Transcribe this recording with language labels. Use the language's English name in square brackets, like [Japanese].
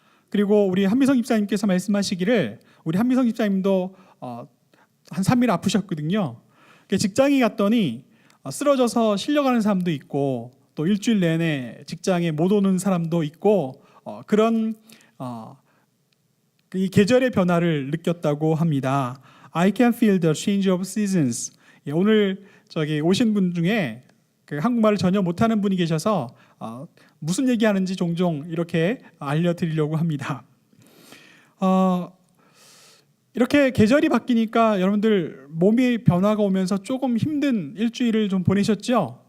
[Korean] 그리고 우리 한미성 집사님께서 말씀하시기를 우리 한미성 집사님도 한 3일 아프셨거든요. 직장에 갔더니 쓰러져서 실려가는 사람도 있고 또 일주일 내내 직장에 못 오는 사람도 있고 그런 이 계절의 변화를 느꼈다고 합니다. [English] I can feel the change of seasons. [Korean] 오늘 오신 분 중에 한국말을 전혀 못하는 분이 계셔서 무슨 얘기하는지 종종 이렇게 알려드리려고 합니다. 이렇게 계절이 바뀌니까 여러분들 몸의 변화가 오면서 조금 힘든 일주일을 좀 보내셨죠?